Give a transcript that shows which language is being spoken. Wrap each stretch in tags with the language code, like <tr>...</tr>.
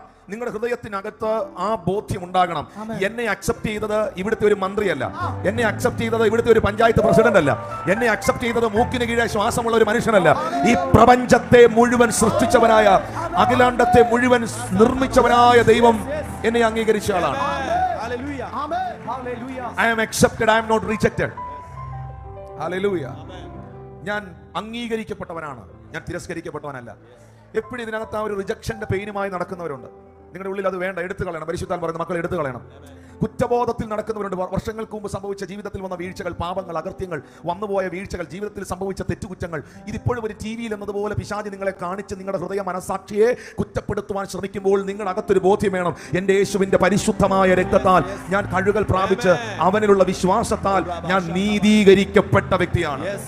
<ml>നിങ്ങളുടെ ഹൃദയത്തിനകത്ത് ആ ബോധ്യം ഉണ്ടാകണം. എന്നെ അക്സെപ്റ്റ് ചെയ്തത് ഇവിടുത്തെ ഒരു മന്ത്രിയല്ല, എന്നെ അക്സെപ്റ്റ് ചെയ്തത് ഇവിടുത്തെ ഒരു പഞ്ചായത്ത് പ്രസിഡന്റ് അല്ല, എന്നെ അക്സെപ്റ്റ് ചെയ്തത് മൂക്കിന് കീഴെ ശ്വാസമുള്ള ഒരു മനുഷ്യനല്ല. ഈ പ്രപഞ്ചത്തെ മുഴുവൻ സൃഷ്ടിച്ചവനായ, അഖിലാണ്ടത്തെ മുഴുവൻ നിർമ്മിച്ചവനായ ദൈവം എന്നെ അംഗീകരിച്ച ആളാണ്.</ml> <en>I am accepted, I am not rejected. Hallelujah.</en> <ml>ഞാൻ അംഗീകരിക്കപ്പെട്ടവനാണ്, ഞാൻ തിരസ്കരിക്കപ്പെട്ടവനല്ല. എപ്പോഴും ഇതിനകത്ത് ആ ഒരു റിജക്ഷന്റെ പെയിനുമായി നടക്കുന്നവരുണ്ട്. നിങ്ങളുടെ ഉള്ളിൽ അത് വേണ്ട, എടുത്തു കളയണം. പരിശുദ്ധാത്മാവ് പറയുന്ന മക്കൾ എടുത്തു കളയണം. കുറ്റബോധത്തിൽ നടക്കുന്നവരുണ്ട്. വർഷങ്ങൾക്ക് മുമ്പ് സംഭവിച്ച ജീവിതത്തിൽ വന്ന വീഴ്ചകൾ, പാപങ്ങൾ, അകൃത്യങ്ങൾ, വന്നുപോയ വീഴ്ചകൾ, ജീവിതത്തിൽ സംഭവിച്ച തെറ്റുകുറ്റങ്ങൾ, ഇതിപ്പോഴും ഒരു TV-യിൽ എന്നതുപോലെ പിശാച് നിങ്ങളെ കാണിച്ച് നിങ്ങളുടെ ഹൃദയ മനസാക്ഷിയെ കുറ്റപ്പെടുത്തുവാൻ ശ്രമിക്കുമ്പോൾ നിങ്ങളുടെ അകത്തൊരു ബോധ്യം വേണം, എൻ്റെ യേശുവിന്റെ പരിശുദ്ധമായ രക്തത്താൽ ഞാൻ കഴുകൽ പ്രാപിച്ച് അവനിലുള്ള വിശ്വാസത്താൽ ഞാൻ നീതീകരിക്കപ്പെട്ട വ്യക്തിയാണ്.</ml>